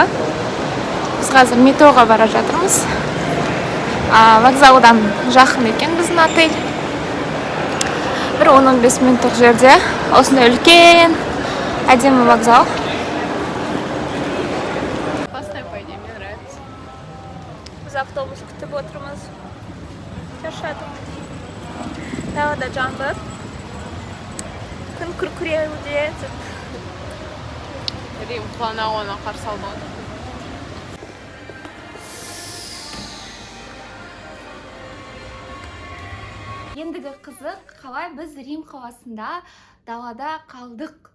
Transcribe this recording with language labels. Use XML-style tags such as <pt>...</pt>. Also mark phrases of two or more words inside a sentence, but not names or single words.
<kk>Біз қазір метроға бара жатырмыз. Вокзалдан жақын екен біздің отель. Бір 10-15 минуттық жерде. Осындай үлкен, әдемі вокзал.</kk> <ru>Классная, по идее, мне нравится.</ru> <kk>Біз автобус күтіп отырмыз. Шаршадық. Далада жаңбыр. Күн күркіреуде. Рим планауына қарсы алды. Ендігі қызық, қалай біз Рим қаласында далада қалдық.</kk>